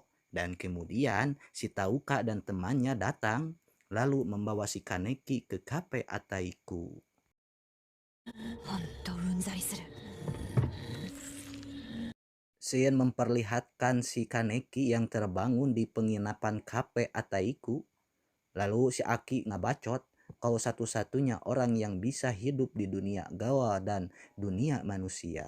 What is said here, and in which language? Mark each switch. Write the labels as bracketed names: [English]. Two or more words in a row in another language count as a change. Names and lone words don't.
[Indonesian] Dan kemudian si Tauka dan temannya datang, lalu membawa si Kaneki ke kafe Ataiku. [Japanese] ほんとうんざりする。 [Indonesian] Shin memperlihatkan si Kaneki yang terbangun di penginapan kafe Ataiku. Lalu si Aki ngabacot, kau satu-satunya orang yang bisa hidup di dunia gawa dan dunia manusia.